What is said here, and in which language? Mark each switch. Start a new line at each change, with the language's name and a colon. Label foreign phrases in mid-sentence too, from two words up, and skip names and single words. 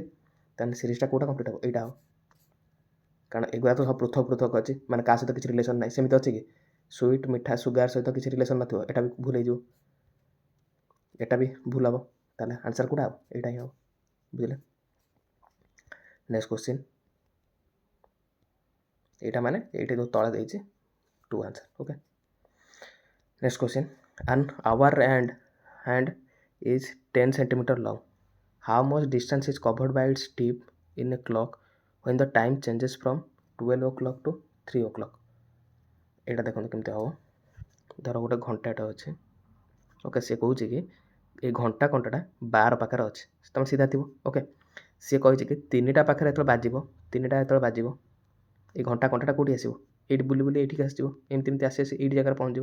Odia: ତାହେଲେ ସିରିଜ୍ଟା କେଉଁଟା କମ୍ପ୍ଲିଟ୍ ହେବ ଏଇଟା ହେବ କାରଣ ଏଗୁଡ଼ା ତ ସବୁ ପୃଥକ ଅଛି ମାନେ କାହା ସହିତ କିଛି ରିଲେସନ୍ ନାହିଁ ସେମିତି ଅଛି କି ସୁଇଟ୍ ମିଠା ସୁଗାର ସହିତ କିଛି ରିଲେସନ୍ ନଥିବ ଏଇଟା ବି ଭୁଲ ହେଇଯିବ ଏଇଟା ବି ଭୁଲ ହେବ। ତାହେଲେ ଆନ୍ସର୍ କେଉଁଟା ହେବ ଏଇଟା ହିଁ ହେବ ବୁଝିଲେ।
English: next question
Odia: ଏଇଟା ମାନେ ଏଇଟା ଯେଉଁ ତଳେ ଦେଇଛି 2 ଆନ୍ସର୍।
English: okay next question an hour hand is 10 cm long. How much distance is covered by its tip in a clock when the time changes from 12 o'clock to 3 o'clock?
Odia: এইটা ଦେଖନ୍ତୁ କେମିତି ହେବ ଧର ଗୋଟେ ଘଣ୍ଟାଟା ଅଛି ଓକେ ସେ କହୁଛି କି এই ଘଣ୍ଟାଟା 12 ପାଖରେ ଅଛି ତୁମେ ସିଧା ଥିବ। ଓକେ ସିଏ କହିଛି କି 3ଟା ପାଖରେ ଯେତେବେଳେ ବାଜିବ 3ଟା ଯେତେବେଳେ ବାଜିବ এই ଘଣ୍ଟାଟା କେଉଁଠି ଆସିବ ଏଇଠି ବୁଲି ବୁଲି ଏଇଠିକି ଆସିଯିବ ଏମିତି ଆସି ଏଇଠି ଜାଗାରେ ପହଞ୍ଚିବ।